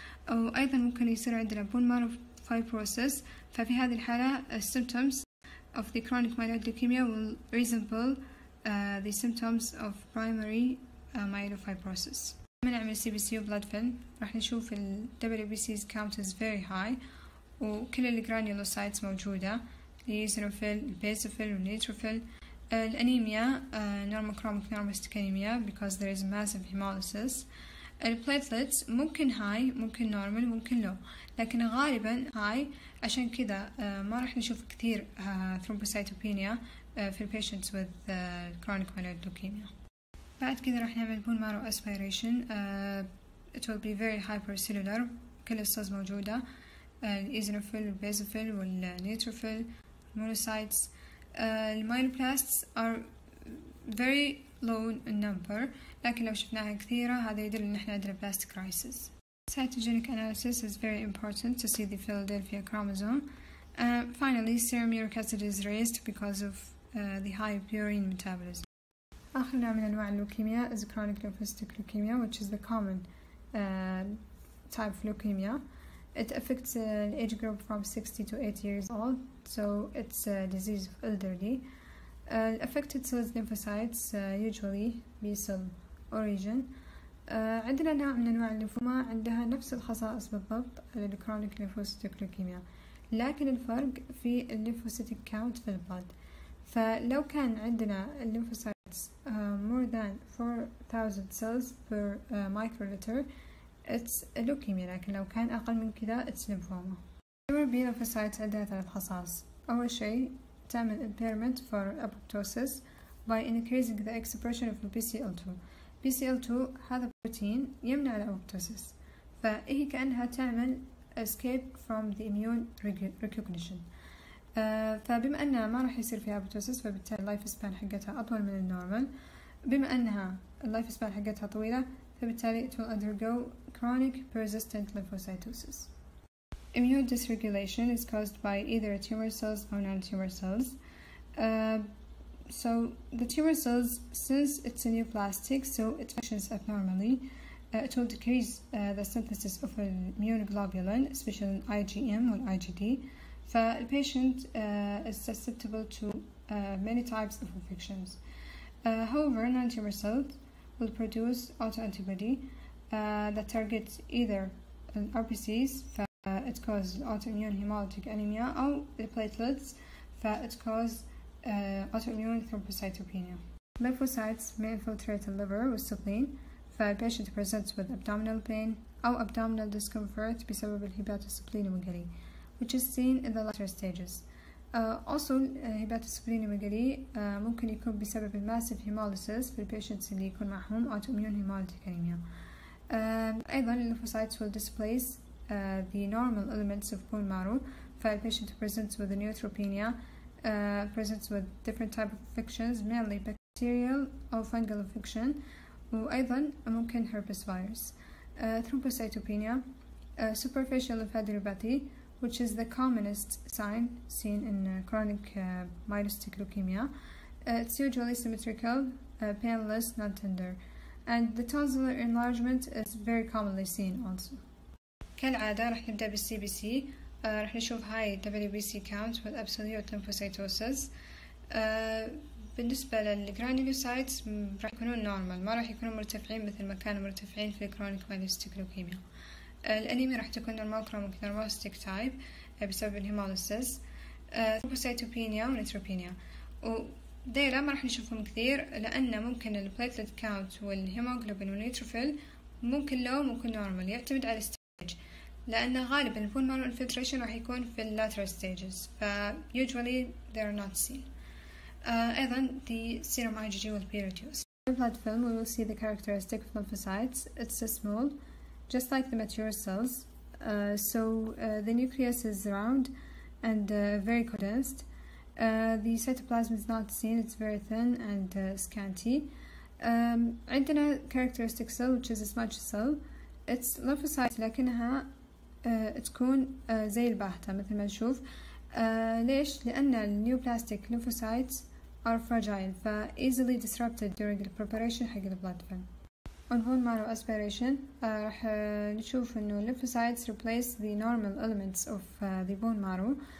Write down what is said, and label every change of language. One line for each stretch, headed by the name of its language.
Arabic: وأيضا ممكن يصير عندنا
English: bone marrow fibrosis،
Arabic: ففي هذه الحالة
English: symptoms of the chronic myeloid leukemia will resemble the symptoms of primary myelofibrosis.
Arabic: لما نعمل CBC و blood film راح نشوف ال
English: WBC's count is very high
Arabic: وكل الجرانيولوسايتس موجودة، الإيزينوفيل، البيزوفيل والنيتروفيل. الأنيميا
English: normochromic normostic anemia because there is massive hemolysis.
Arabic: البليتلتس ممكن هاي ممكن نورمال ممكن لو، لكن غالبا هاي، عشان كذا ما راح نشوف كثير ثرومبوسايتوبينيا في البيشنتس
English: with chronic myeloid leukemia.
Arabic: بعد كذا راح نعمل
English: bone marrow aspiration. It will be very hypercellular،
Arabic: كل السيلز موجودة، الإيزينوفيل والبيزوفيل والنيتروفيل monocytes. المايلوبلاستس
English: are very low in number،
Arabic: لكن لو شفناها كثيرة هذا يدل إن إحنا عندنا plastic crisis.
English: Cytogenic analysis is very important to see the Philadelphia chromosome. Finally, serum uric acid is raised because of the high purine metabolism.
Arabic: آخر نوع من أنواع اللوكيميا
English: is chronic lymphocytic leukemia, which is the common type of leukemia. It affects an age group from 60 to 80 years old, so it's a disease of elderly. Affected cells lymphocytes usually B cell origin.
Arabic: عندنا نوع من أنواع الليمفوما عندها نفس الخصائص بالضبط للكرونيك
English: lymphocytic leukemia،
Arabic: لكن الفرق في الليمفوسيتيك كاونت في البلد. فلو كان عندنا الليمفوسايتس
English: more than 4000 cells per microliter it's leukemia،
Arabic: لكن لو كان أقل من كذا
English: it's lymphoma.
Arabic: B lymphocytes عندها ثلاث خصائص. أول شيء تعمل
English: impairment for apoptosis by increasing the expression of BCL2.
Arabic: BCL2 هذا بروتين يمنع الأبوبتوسيس، فهي كأنها تعمل
English: escape from the immune recognition.
Arabic: فبما أنها ما راح يصير فيها أبوبتوسيس فبالتالي اللايف سبان حقتها أطول من النورمال. بما أنها اللايف سبان حقتها طويلة فبالتالي
English: it will undergo chronic persistent lymphocytosis. Immune dysregulation is caused by either tumor cells or non-tumor cells. So the tumor cells, since it's a neoplastic, so it functions abnormally. It will decrease the synthesis of immunoglobulin, especially IgM or IgD. The patient is susceptible to many types of infections. However, non-tumor cells will produce autoantibody that targets either RBCs, it causes autoimmune hemolytic anemia, or the platelets, it causes autoimmune thrombocytopenia. Lymphocytes may infiltrate the liver with spleen, the patient presents with abdominal pain or abdominal discomfort
Arabic: بسبب الهباتوسبلينوميجالي,
English: which is seen in the later stages.
Arabic: also hepatosplenomegaly ممكن يكون بسبب الماسيف hemolysis في البيشنتس اللي يكون معهم
English: autoimmune hemolytic anemia.
Arabic: أيضا
English: lymphocytes will displace the normal elements of bone marrow. فالpatient presents with neutropenia, presents with different type of infections, mainly bacterial or fungal infection,
Arabic: وأيضا ممكن
English: herpes virus. Thrombocytopenia, superficial lymphadenopathy, which is the commonest sign seen in chronic myelocytic leukemia. It's usually symmetrical, painless, non-tender, and the tonsillar enlargement is very commonly seen also.
Arabic: كالعادة راح نبدأ بالسي بي سي. راح نشوف هاي
English: WBC count with absolute lymphocytosis.
Arabic: بالنسبة للجرانيولوسايتس راح يكونون نورمال، ما راح يكونون مرتفعين مثل ما كانوا مرتفعين في الكرونيك مايلوسيتيك لوكيميا. الأنيميا راح تكون نورمال نورموستيك تايب بسبب الهيموليسيس. ثرومبوسايتوبينيا ونيتروبينيا، وديلا ما راح نشوفهم كثير لأن ممكن البليتلت كاونت والهيموغلوبين والنيتروفيل ممكن لو ممكن نورمال، يعتمد على الستيج، لأن غالبا البون مارو انفلتريشن راح يكون في
English: lateral stages،
Arabic: ف
English: usually they are not seen.
Arabic: أيضا
English: the serum IgG will be reduced. In blood film we will see the characteristic of lymphocytes. It's small, just like the mature cells. The nucleus is round and very condensed. The cytoplasm is not seen, it's very thin and scanty.
Arabic: عندنا
English: characteristic cell which is a smudge cell. It's lymphocytes
Arabic: لكنها تكون زي الباهتة مثل ما نشوف. ليش؟ لأن النيوبلاستيك
English: lymphocytes are fragile ف easily disrupted during the preparation حق the blood film. On bone marrow aspiration
Arabic: راح نشوف إنه
English: lymphocytes replace the normal elements of the bone marrow.